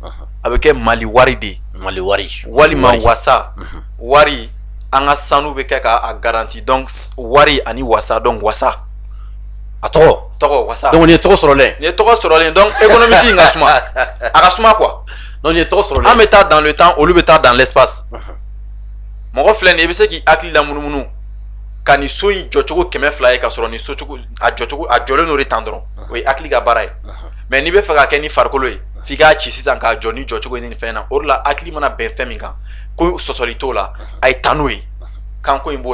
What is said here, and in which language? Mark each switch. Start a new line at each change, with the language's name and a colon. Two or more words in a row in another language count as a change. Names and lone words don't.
Bambara: a bɛ kɛ mali wari de ye. mali wari. walima wasa. wari an ka sanu bɛ kɛ k'a garanti donc wari ani wasa donc wasa. a tɔgɔ wasa. donc nin ye tɔgɔ sɔrɔlen. nin ye tɔgɔ sɔrɔlen donc économiste in ka suma a ka suma quoi. donc nin ye tɔgɔ sɔrɔlen. an bɛ taa
French: dans le temps
Bambara: olu bɛ taa
French: dans l'espace.
Bambara: mɔgɔ filɛ nin ye i bɛ se k'i hakili la munumunu ka nin so in jɔcogo 200 ye ka sɔrɔ nin so cogo a jɔlen n'o de tan dɔrɔn o ye hakili ka baara ye mais n'i bɛ fɛ ka kɛ ni farikolo ye f'i k'a ci sisan k'a jɔ ni jɔcogo ye nin fɛn na o de la hakili mana bɛn fɛn min kan ko sɔsɔli t'o la a ye taa n'o ye kanko in b'o